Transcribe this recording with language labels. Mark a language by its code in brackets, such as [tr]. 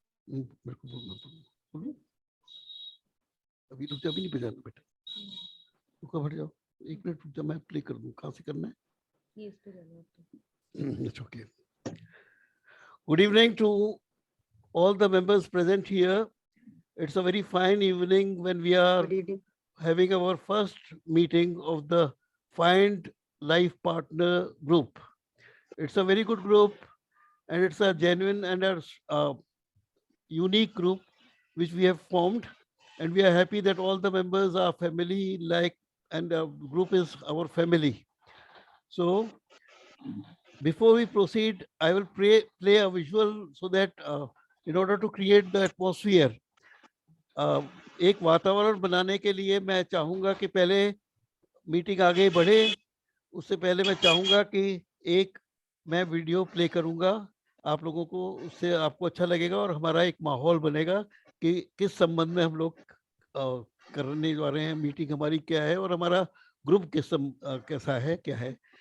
[hi] मेरे को बोलना अभी रुक जा, अभी नहीं बजाना बेटा, रुको, हट जाओ, 1 मिनट रुक जा, मैं प्ले कर दूं। कहाँ से करना है? ये इस पे जाना। [en] It's okay. Good evening to all the members present here. It's a very fine evening when we are having our first meeting of the Find Life Partner group. It's a very good group, and it's a genuine and a unique group which we have formed, and we are happy that all the members are family like, and the group is our family. So before we proceed, I will play a visual so that in order to create the atmosphere, [hi] एक वातावरण बनाने के लिए मैं चाहूंगा कि पहले meeting आगे बढ़े। उससे पहले मैं चाहूंगा कि एक मैं वीडियो प्ले करूंगा आप लोगों को, उससे आपको अच्छा लगेगा और हमारा एक माहौल बनेगा कि किस संबंध में हम लोग करने जा रहे हैं, मीटिंग हमारी क्या है और हमारा ग्रुप कैसा है, क्या है।